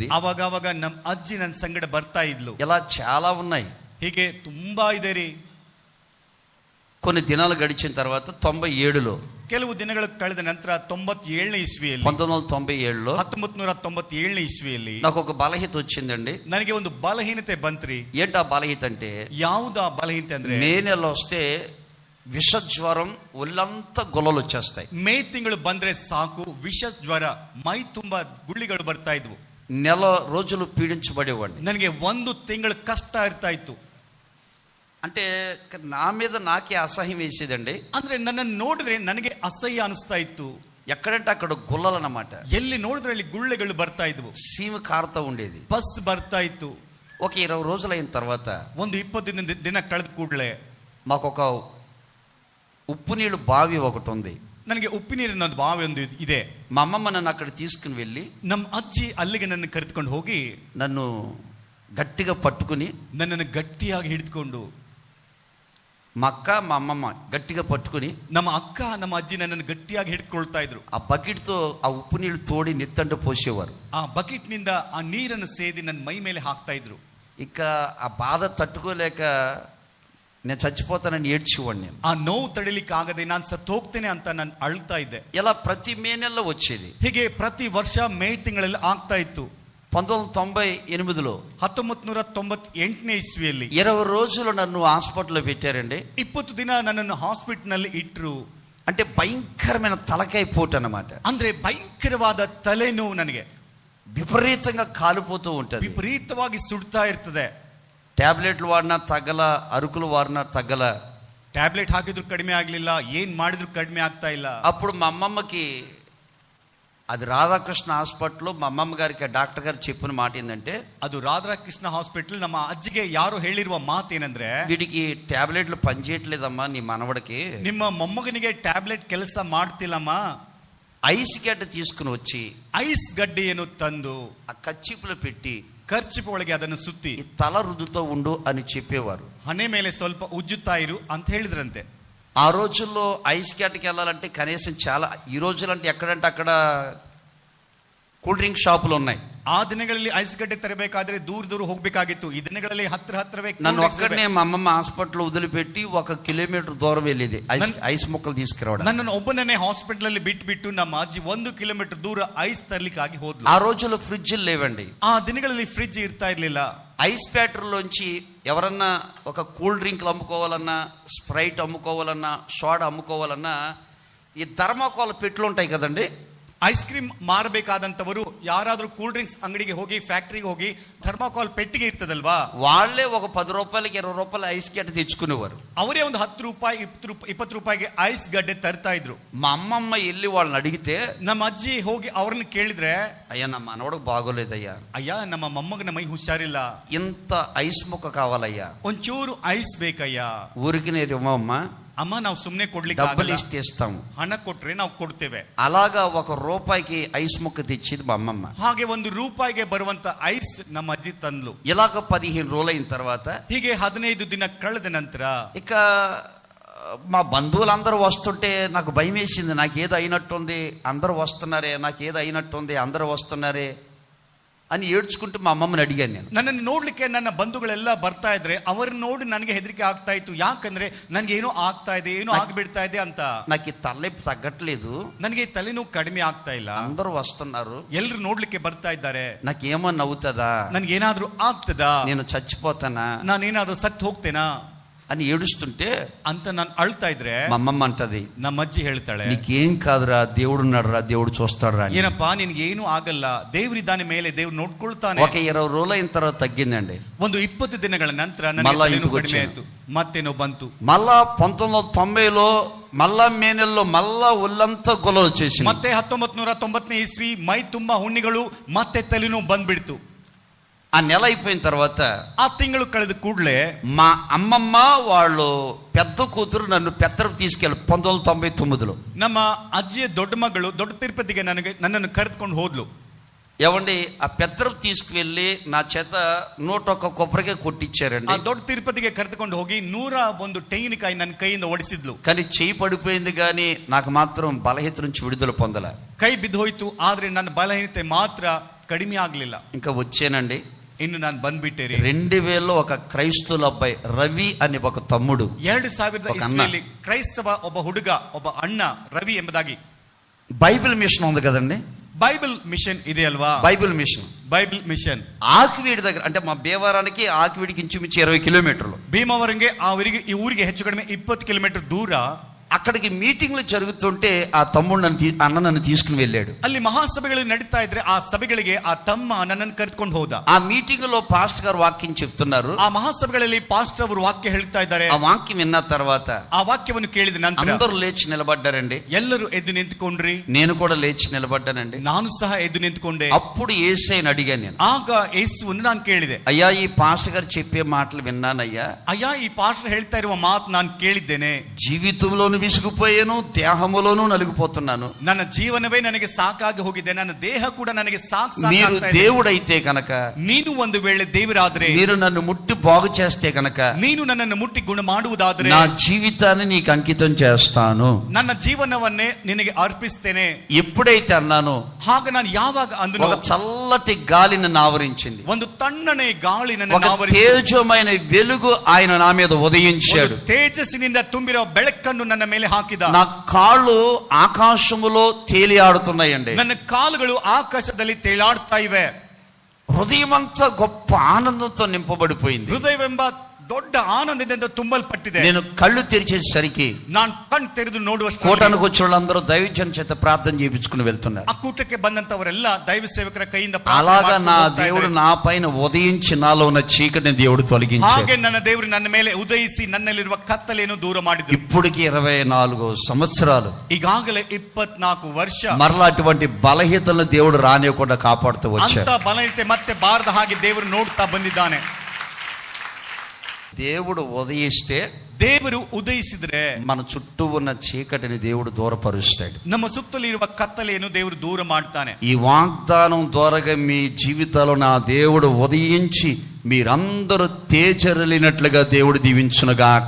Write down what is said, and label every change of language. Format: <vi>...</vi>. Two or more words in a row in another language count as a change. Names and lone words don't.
<kn>ಅವಾಗ ನಮ್ಮ ಅಜ್ಜಿ ನನ್ನ ಸಂಗಡ ಬರ್ತಾ ಇದ್ಲು.</kn> <te>ఇలా చాలా ఉన్నాయి.</te> <kn>ಹೀಗೆ ತುಂಬಾ ಇದೆ ರೀ.</kn> <te>కొన్ని దినాలు గడిచిన తర్వాత 97లో,</te> <kn>ಕೆಲವು ದಿನಗಳು ಕಳೆದ ನಂತರ 97ನೇ ಇಸ್ವಿಯಲ್ಲಿ,</kn> <te>1997లో</te> <kn>1997ನೇ ಇಸ್ವಿಯಲ್ಲಿ</kn> <te>నాకు ఒక బలహీనత వచ్చిందండి.</te> <kn>ನನಗೆ ಒಂದು ಬಲಹೀನತೆ ಬಂತ್ರಿ.</kn> <te>ఏంటా బలహీనత అంటే,</te> <kn>ಯಾವುದಾ ಬಲಹೀನತೆ ಅಂದ್ರೆ,</kn> <te>మే నెలలో వస్తే విష జ్వరం, ఒళ్ళంతా గుల్లలు వచ్చేస్తాయి.</te> <kn>ಮೇ ತಿಂಗಳು ಬಂದ್ರೆ ಸಾಕು, ವಿಷ ಜ್ವರ, ಮೈ ತುಂಬಾ ಗುಳ್ಳಿಗಳು ಬರ್ತಾ ಇದ್ವು.</kn> <te>నెల రోజులు పీడించబడేవాడిని.</te> <kn>ನನಗೆ 1 ತಿಂಗಳು ಕಷ್ಟ ಇರ್ತಾ ಇತ್ತು.</kn> <te>అంటే నా మీద నాకే అసహ్యం వేసేదండి.</te> <kn>ಅಂದ್ರೆ ನನ್ನನ್ನು ನೋಡಿದ್ರೆ ನನಗೆ ಅಸಹ್ಯ ಅನಿಸ್ತಾ ಇತ್ತು.</kn> <te>ఎక్కడంటే అక్కడ గుల్లలు అన్నమాట.</te> <kn>ಎಲ್ಲಿ ನೋಡಿದ್ರೆ ಅಲ್ಲಿ ಗುಳ್ಳೆಗಳು ಬರ್ತಾ ಇದ್ವು.</kn> <te>సీమ కారుతూ ఉండేది.</te> <kn>ಬಸ್ ಬರ್ತಾ ಇತ್ತು.</kn> <te>ఒక 20 రోజులు అయిన తర్వాత,</te> <kn>ಒಂದು 20 ದಿನ ಕಳೆದ ಕೂಡಲೇ</kn> <te>మాకు ఒక ఉప్పు నీళ్ళు బావి ఒకటి ఉంది.</te> <kn>ನನಗೆ ಉಪ್ಪು ನೀರಿನ ಒಂದು ಬಾವಿ ಒಂದು ಇದೆ.</kn> <te>మా అమ్మమ్మ నన్ను అక్కడ తీసుకుని వెళ్ళి,</te> <kn>ನಮ್ಮ ಅಜ್ಜಿ ಅಲ್ಲಿಗೆ ನನ್ನ ಕರೆದುಕೊಂಡು ಹೋಗಿ</kn> <te>నన్ను గట్టిగా పట్టుకుని,</te> <kn>ನನ್ನನ್ನು ಗಟ್ಟಿಯಾಗಿ ಹಿಡಿದುಕೊಂಡು,</kn> <te>మా అక్క మా అమ్మమ్మ గట్టిగా పట్టుకుని,</te> <kn>ನಮ್ಮ ಅಕ್ಕ ನಮ್ಮ ಅಜ್ಜಿ ನನ್ನನ್ನು ಗಟ್ಟಿಯಾಗಿ ಹಿಡ್ಕೊಳ್ತಾ ಇದ್ರು.</kn> <te>ఆ బకెట్తో ఆ ఉప్పు నీళ్ళు తోడి నెత్తంట పోసేవారు.</te> <kn>ಆ ಬಕೆಟ್ ನಿಂದ ಆ ನೀರನ್ನು ಸೇದಿ ನನ್ನ ಮೈ ಮೇಲೆ ಹಾಕ್ತಾ ಇದ್ರು.</kn> <te>ఇక ఆ బాధ తట్టుకోలేక నేను చచ్చిపోతానని ఏడ్చేవాడిని. నేను</te> <kn>ಆ ನೋವು ತಡಿಲಿಕ್ಕೆ ಆಗದೆ ನಾನು ಸತ್ತು ಹೋಗ್ತೇನೆ ಅಂತ ನಾನು ಅಳ್ತಾ ಇದ್ದೆ.</kn> <te>ఇలా ప్రతి మే నెలలో వచ్చేది.</te> <kn>ಹೀಗೆ ಪ್ರತಿ ವರ್ಷ ಮೇ ತಿಂಗಳಲ್ಲಿ ಆಗ್ತಾ ಇತ್ತು.</kn> <te>1998లో</te> <kn>1998ನೇ ಇಸ್ವಿಯಲ್ಲಿ</kn> <te>20 రోజులు నన్ను హాస్పిటల్లో పెట్టారండి.</te> <kn>20 ದಿನ ನನ್ನನ್ನು ಹಾಸ್ಪಿಟಲ್ ನಲ್ಲಿ ಇಟ್ರು.</kn> <te>అంటే భయంకరమైన తలకాయ పోటు అన్నమాట.</te> <kn>ಅಂದ್ರೆ ಭಯಂಕರವಾದ ತಲೆನೋವು, ನನಗೆ</kn> <te>విపరీతంగా కాలిపోతూ ఉంటుంది.</te> <kn>ವಿಪರೀತವಾಗಿ ಸುಡ್ತಾ ಇರ್ತದೆ.</kn> <te>ಟ್ಯಾಬ್ಲೆట్లు వాడినా తగ్గల, అరుకులు వాడినా తగ్గల.</te> <kn>ಟ್ಯಾಬ್ಲೆಟ್ ಹಾಕಿದ್ರು ಕಡಿಮೆ ಆಗ್ಲಿಲ್ಲ, ಏನ್ ಮಾಡಿದ್ರು ಕಡಿಮೆ ಆಗ್ತಾ ಇಲ್ಲ.</kn> <te>అప్పుడు మా అమ్మమ్మకి అది రాధాకృష్ణ హాస్పిటల్లో మా అమ్మమ్మ గారికి ఆ డాక్టర్ గారు చెప్పిన మాట ఏంటంటే,</te> <kn>ಅದು ರಾಧಾಕೃಷ್ಣ ಹಾಸ್ಪಿಟಲ್ ನಮ್ಮ ಅಜ್ಜಿಗೆ ಯಾರು ಹೇಳಿರುವ ಮಾತೇನಂದ್ರೆ,</kn> <te>వీడికి టాబ్లెట్లు పనిచేయట్లేదమ్మా నీ మనవడికి,</te> <kn>ನಿಮ್ಮ ಮೊಮ್ಮಗನಿಗೆ ಟ್ಯಾಬ್ಲೆಟ್ ಕೆಲಸ ಮಾಡ್ತಿಲ್ಲಮ್ಮ,</kn> <te>ఐస్ గడ్డ తీసుకుని వచ్చి</te> <kn>ಐಸ್ ಗಡ್ಡೆಯನ್ನು ತಂದು</kn> <te>ఆ కచ్చిపులో పెట్టి</te> <kn>ಖರ್ಚಿಪ್ ಒಳಗೆ ಅದನ್ನು ಸುತ್ತಿ</kn> <te>ఈ తల రుద్దుతో ఉండు అని చెప్పేవారు.</te> <kn>ಹಣೆ ಮೇಲೆ ಸ್ವಲ್ಪ ಉಜ್ಜುತ್ತಾ ಇರು ಅಂತ ಹೇಳಿದ್ರಂತೆ.</kn> <te>ఆ రోజుల్లో ఐస్ గడ్డకి వెళ్ళాలంటే కనీసం చాలా, ఈ రోజులంటే ఎక్కడంటే అక్కడ కూల్ డ్రింక్ షాపులు ఉన్నాయి.</te> <kn>ಆ ದಿನಗಳಲ್ಲಿ ಐಸ್ ಗಡ್ಡೆ ತರಬೇಕಾದ್ರೆ ದೂರ ದೂರ ಹೋಗ್ಬೇಕಾಗಿತ್ತು. ಈ ದಿನಗಳಲ್ಲಿ ಹತ್ರವೇ</kn> <te>నన్ను ఒక్కడనే మా అమ్మమ్మ హాస్పిటల్ వదిలిపెట్టి 1 కిలోమీటర్ దూరం వెళ్ళేది ఐస్ ముక్కలు తీసుకురావడం.</te> <kn>ನನ್ನನ್ನು ಒಬ್ಬನೇ ಹಾಸ್ಪಿಟಲ್ ಅಲ್ಲಿ ಬಿಟ್ಟು ನಮ್ಮ ಅಜ್ಜಿ 1 ಕಿಲೋಮೀಟರ್ ದೂರ ಐಸ್ ತರ್ಲಿಕ್ಕಾಗಿ ಹೋದ್ಲು.</kn> <te>ఆ రోజుల్లో ఫ్రిడ్జ్ లేవండి.</te> <kn>ಆ ದಿನಗಳಲ್ಲಿ ಫ್ರಿಡ್ಜ್ ಇರ್ತಾ ಇರ್ಲಿಲ್ಲ.</kn> <te>ఐస్ ఫ్యాక్టరీలోంచి ఎవరన్నా ఒక కూల్ డ్రింక్లు అమ్ముకోవాలన్నా, స్ప్రైట్ అమ్ముకోవాలన్నా, సోడా అమ్ముకోవాలన్నా ఈ థర్మాకోల్ పెట్లు ఉంటాయి కదండి.</te> <kn>ಐಸ್ ಕ್ರೀಮ್ ಮಾರಬೇಕಾದಂತವರು ಯಾರಾದ್ರೂ ಕೂಲ್ ಡ್ರಿಂಕ್ಸ್ ಅಂಗಡಿಗೆ ಹೋಗಿ ಫ್ಯಾಕ್ಟರಿಗೆ ಹೋಗಿ ಥರ್ಮಾಕೋಲ್ ಪೆಟ್ಟಿಗೆ ಇರ್ತದಲ್ವಾ,</kn> <te>వాళ్ళే ఒక 10 రూపాయలకి 20 రూపాయల ఐస్ గడ్డ తెచ్చుకునేవారు.</te> <kn>ಅವರೇ ಒಂದು 10 ರೂಪಾಯಿ 20 ರೂಪಾಯಿಗೆ ಐಸ್ ಗಡ್ಡೆ ತರ್ತಾ ಇದ್ರು.</kn> <te>మా అమ్మమ్మ వెళ్ళి వాళ్ళని అడిగితే,</te> <kn>ನಮ್ಮ ಅಜ್ಜಿ ಹೋಗಿ ಅವ್ರನ್ನ ಕೇಳಿದ್ರೆ,</kn> <te>అయ్యా నా మనవడికి బాగోలేదయ్యా,</te> <kn>ಅಯ್ಯ ನಮ್ಮ ಮೊಮ್ಮಗನ ಮೈ ಹುಷಾರಿಲ್ಲ,</kn> <te>ఇంత ఐస్ ముక్క కావాలయ్యా,</te> <kn>ಒಂಚೂರು ಐಸ್ ಬೇಕಯ್ಯ.</kn> <te>ఊరికి నేను ఇవ్వమ్మా,</te> <kn>ಅಮ್ಮ ನಾವು ಸುಮ್ನೆ ಕೊಡ್ಲಿಕ್ಕೆ</kn> <te>డబ్బులు</te> <kn>ಆಗಲ್ಲ,</kn> <te>ఇస్తే ఇస్తాము.</te> <kn>ಹಣ ಕೊಟ್ರೆ ನಾವು ಕೊಡ್ತೇವೆ.</kn> <te>అలాగా 1 రూపాయికి ఐస్ ముక్క తెచ్చేది మా అమ్మమ్మ.</te> <kn>ಹಾಗೆ 1 ರೂಪಾಯಿಗೆ ಬರುವಂತ ಐಸ್ ನಮ್ಮ ಅಜ್ಜಿ ತಂದ್ಲು.</kn> <te>ఇలాగ 15 రోజులైన తర్వాత,</te> <kn>ಹೀಗೆ 15 ದಿನ ಕಳೆದ ನಂತರ</kn> <te>ఇక మా బంధువులందరూ వస్తుంటే నాకు భయం వేసింది. నాకేదో అయినట్టుంది, అందరూ వస్తున్నారే, నాకేదో అయినట్టుంది, అందరూ వస్తున్నారే అని ఏడ్చుకుంటూ మా అమ్మమ్మని అడిగాను నేను.</te> <kn>ನನ್ನನ್ನು ನೋಡ್ಲಿಕ್ಕೆ ನನ್ನ ಬಂಧುಗಳೆಲ್ಲ ಬರ್ತಾ ಇದ್ರೆ ಅವರನ್ನ ನೋಡಿ ನನಗೆ ಹೆದರಿಕೆ ಆಗ್ತಾ ಇತ್ತು. ಯಾಕಂದ್ರೆ ನನ್ಗೆ ಏನೋ ಆಗ್ತಾ ಇದೆ, ಏನೋ ಆಗ್ಬಿಡ್ತಾ ಇದೆ ಅಂತ.</kn> <te>నాకు ఈ తలనొప్పి తగ్గట్లేదు,</te> <kn>ನನಗೆ ತಲೆನೋವು ಕಡಿಮೆ ಆಗ್ತಾ ಇಲ್ಲ,</kn> <te>అందరూ వస్తున్నారు,</te> <kn>ಎಲ್ರು ನೋಡ್ಲಿಕ್ಕೆ ಬರ್ತಾ ಇದ್ದಾರೆ,</kn> <te>నాకేమన్నా అవుతుందా,</te> <kn>ನನ್ಗೆ ಏನಾದ್ರೂ ಆಗ್ತದಾ,</kn> <te>నేను చచ్చిపోతానా</te> <kn>ನಾನೇನಾದ್ರೂ ಸತ್ತು ಹೋಗ್ತೇನಾ</kn> <te>అని ఏడుస్తుంటే</te> <kn>ಅಂತ ನಾನು అಳ್ತಾ ಇದ್ರೆ</kn> <te>మా అమ్మమ్మ అంటది,</te> <kn>ನಮ್ಮ ಅಜ್ಜಿ ಹೇಳ್ತಾಳೆ,</kn> <te>నీకేం కాదురా, దేవుడు ఉన్నాడురా, దేవుడు చూస్తాడురా.</te> <kn>ಏನಪ್ಪಾ ನಿನ್ಗೆ ಏನು ಆಗಲ್ಲ, ದೇವರಿದ್ದಾನೆ ಮೇಲೆ, ದೇವ್ರು ನೋಡ್ಕೊಳ್ತಾನೆ.</kn> <te>ఒక 20 రోజులు అయిన తర్వాత తగ్గిందండి.</te> <kn>ಒಂದು 20 ದಿನಗಳ ನಂತರ</kn> <te>మళ్ళా</te> <kn>ನನಗೆ</kn> <te>ఇంటికి</te> <kn>ಕಡಿಮೆ</kn> <te>వచ్చాను.</te> <kn>ಆಯ್ತು, ಮತ್ತೇನೋ ಬಂತು.</kn> <te>మళ్ళా 1990లో మళ్ళా మే నెలలో మళ్ళా ఒళ్ళంతా గొల్ల వచ్చేసి,</te> <kn>ಮತ್ತೆ 1990ನೇ ಇಸ್ವಿ ಮೈ ತುಂಬಾ ಹುಣ್ಣಿಗಳು, ಮತ್ತೆ ತಲೆನೋವು ಬಂದ್ಬಿಡ್ತು.</kn> <te>ఆ నెల అయిపోయిన తర్వాత</te> <kn>ಆ ತಿಂಗಳು ಕಳೆದ ಕೂಡಲೇ</kn> <te>మా అమ్మమ్మ వాళ్ళు పెద్ద కూతురు నన్ను పెత్తరకు తీసుకెళ్ళి 1999లో</te> <kn>ನಮ್ಮ ಅಜ್ಜಿಯ ದೊಡ್ಡ ಮಗಳು ದೊಡ್ಡ ತಿರುಪತಿಗೆ ನನ್ನನ್ನು ಕರೆದುಕೊಂಡು ಹೋದ್ಲು.</kn> <te>ఏమండి ఆ పెత్తరకు తీసుకువెళ్ళి నా చేత 101 కొబ్బరికాయ కొట్టించారండి.</te> <kn>ಆ ದೊಡ್ಡ తిరుపతిಗೆ ಕರೆದುಕೊಂಡು ಹೋಗಿ 101 ತೆಂಗಿನಕಾಯಿ ನನ್ನ ಕೈಯಿಂದ ಒಡಿಸಿದ್ಲು.</kn> <te>కానీ చెయ్యి పడిపోయింది, కానీ నాకు మాత్రం బలహీనత నుంచి విడుదల పొందల.</te> <kn>ಕೈ ಬಿದ್ದು ಹೋಯ್ತು, ಆದ್ರೆ ನನ್ನ ಬಲಹೀನತೆ ಮಾತ್ರ ಕಡಿಮೆ ಆಗ್ಲಿಲ್ಲ.</kn> <te>ఇంకా వచ్చానండి.</te> <kn>ಇನ್ನು ನಾನು ಬಂದ್ಬಿಟ್ಟೆ ರೀ.</kn> <te>2000లో ఒక క్రైస్తవుల అబ్బాయి రవి అని ఒక తమ్ముడు,</te> <kn>2000 ಇಸ್ವಿಯಲ್ಲಿ ಕ್ರೈಸ್ತವ ಒಬ್ಬ ಹುಡುಗ, ಒಬ್ಬ ಅಣ್ಣ ರವಿ ಎಂಬುದಾಗಿ.</kn> <te>బైబిల్ మిషన్ ఉంది కదండి,</te> <kn>బైబిల్ మిషన్ ಇದೆ ಅಲ್ವಾ,</kn> <te>బైబిల్ మిషన్. బైబిల్ మిషన్ ఆకివీడి దగ్గర, అంటే మా భీమవరానికి ఆకివీడికి ఇంచుమించు 20 కిలోమీటర్లు.</te> <kn>ಭೀಮವರಂಗೆ ಈ ಊರಿಗೆ ಹೆಚ್ಚು ಕಡಿಮೆ 20 ಕಿಲೋಮೀಟರ್ ದೂರ.</kn> <te>అక్కడికి మీటింగ్లు జరుగుతుంటే ఆ తమ్ముడు అన్న నన్ను తీసుకుని వెళ్ళాడు.</te> <kn>ಅಲ್ಲಿ ಮಹಾಸಭೆಗಳು ನಡೀತಾ ಇದ್ರೆ ಆ ಸಭೆಗಳಿಗೆ ಆ ತಮ್ಮ ನನ್ನನ್ನು ಕರೆದುಕೊಂಡು ಹೋದ.</kn> <te>ఆ మీటింగ్ లో పాస్టర్ గారు వాక్యం చెప్తున్నారు.</te> <kn>ಆ మహాసభೆಗಳಲ್ಲಿ ಪಾಸ್టర్ ಅವರು ವಾಕ್ಯ ಹೇಳ್ತಾ ಇದ್ದಾರೆ.</kn> <te>ఆ వాక్యం విన్న తర్వాత</te> <kn>ಆ ವಾಕ್ಯವನ್ನು ಕೇಳಿದ ನಂತರ</kn> <te>అందరూ లేచి నిలబడ్డారండి.</te> <kn>ಎಲ್ಲರೂ ಎದ್ದು ನಿಂತುಕೊಂಡ್ರಿ,</kn> <te>నేను కూడా లేచి నిలబడ్డానండి.</te> <kn>ನಾನು ಸಹ ಎದ್ದು ನಿಂತುಕೊಂಡೆ.</kn> <te>అప్పుడు యేసయ్యని అడిగాను నేను.</te> <kn>ಆಗ ಯೇಸುವನ್ನು ನಾನು ಕೇಳಿದೆ,</kn> <te>అయ్యా ఈ పాస్టర్ గారు చెప్పే మాటలు విన్నానయ్యా,</te> <kn>ಅಯ್ಯ ಈ ಪಾಸ್టర్ ಹೇಳ್ತಾ ಇರುವ ಮಾತು ನಾನು ಕೇಳಿದ್ದೇನೆ,</kn> <te>జీవితంలోను విసుగుపోయాను, దేహములోను నలిగిపోతున్నాను,</te> <kn>ನನ್ನ ಜೀವನವೇ ನನಗೆ ಸಾಕಾಗಿ ಹೋಗಿದೆ, ನನ್ನ ದೇಹ ಕೂಡ ನನಗೆ</kn> <te>మీరు దేవుడైతే కనుక,</te> <kn>ನೀನು ಒಂದು ವೇಳೆ ದೇವರಾದ್ರೆ,</kn> <te>మీరు నన్ను ముట్టి బాగు చేస్తే కనుక,</te> <kn>ನೀನು ನನ್ನನ್ನು ಮುಟ್ಟಿ ಗುಣ ಮಾಡುವುದಾದ್ರೆ</kn> <te>నా జీవితాన్ని నీకు అంకితం చేస్తాను,</te> <kn>ನನ್ನ ಜೀವನವನ್ನೇ ನಿನಗೆ ಅರ್ಪಿಸ್ತೇನೆ.</kn> <te>ఎప్పుడైతే అన్నానో</te> <kn>ಹಾಗ ನಾನು ಯಾವಾಗ ಅಂದನೋ,</kn> <te>ఒక చల్లటి గాలి నన్ను ఆవరించింది,</te> <kn>ಒಂದು ತಣ್ಣನೆ ಗಾಳಿ ನನ್ನ</kn> <te>ఒక తేజమైన వెలుగు ఆయన నా మీద ఉదయించాడు,</te> <kn>ತೇಜಸ್ಸಿನಿಂದ ತುಂಬಿರೋ ಬೆಳಕನ್ನು ನನ್ನ ಮೇಲೆ ಹಾಕಿದ.</kn> <te>నా కాళ్ళు ఆకాశములో తేలియాడుతున్నాయండి,</te> <kn>ನನ್ನ ಕಾಲುಗಳು ಆಕಾಶದಲ್ಲಿ ತೇಲಾಡ್ತಾ ಇವೆ.</kn> <te>హృదయమంతా గొప్ప ఆనందంతో నింపబడిపోయింది.</te> <kn>ಹೃದಯವೆಂಬ ದೊಡ್ಡ ಆನಂದದಿಂದ ತುಂಬಲ್ಪಟ್ಟಿದೆ.</kn> <te>నేను కళ్ళు తెరిచేసరికి</te> <kn>ನಾನು ಕಣ್ಣು ತೆರೆದು ನೋಡುವಷ್ಟು</kn> <te>కూటానికి వచ్చిన వాళ్ళందరూ దైవజన చేత ప్రార్థన చేయించుకుని వెళ్తున్నారు.</te> <kn>ఆ కూటಕ್ಕೆ ಬಂದಂತವರೆಲ್ಲ దైవ సేవಕರ కೈಯಿಂದ</kn> <te>అలాగా నా దేవుడు నా పైన ఉదయించి నాలో ఉన్న చీకటిని దేవుడు తొలగించాడు.</te> <kn>ಹಾಗೆ ನನ್ನ ದೇವರು ನನ್ನ ಮೇಲೆ ಉದಯಿಸಿ ನನ್ನಲ್ಲಿರುವ ಕತ್ತಲೆಯನ್ನು ದೂರ ಮಾಡಿದರು.</kn> <te>ఇప్పటికి 24 సంవత్సరాలు,</te> <kn>ಈಗಾಗಲೇ 24 ವರ್ಷ</kn> <te>మరలా అటువంటి బలహీనతలను దేవుడు రానివ్వకుండా కాపాడుతూ వచ్చాడు.</te> <kn>ಅಂತ ಬಲಹೀನತೆ ಮತ್ತೆ ಬಾರದ ಹಾಗೆ ದೇವರು ನೋಡ್ತಾ ಬಂದಿದ್ದಾನೆ.</kn> <te>దేవుడు ఉదయిస్తే,</te> <kn>ದೇವರು ಉದಯಿಸಿದ್ರೆ</kn> <te>మన చుట్టూ ఉన్న చీకటిని దేవుడు దూరపరుస్తాడు.</te> <kn>ನಮ್ಮ ಸುತ್ತಲಿರುವ ಕತ್ತಲೆಯನ್ನು ದೇವರು ದೂರ ಮಾಡ್ತಾನೆ.</kn> <te>ఈ వాగ్దానం ద్వారా మీ జీవితాల్లో నా దేవుడు ఉదయించి మీరందరూ తేజరిల్లినట్లుగా దేవుడు దీవించునుగాక.</te>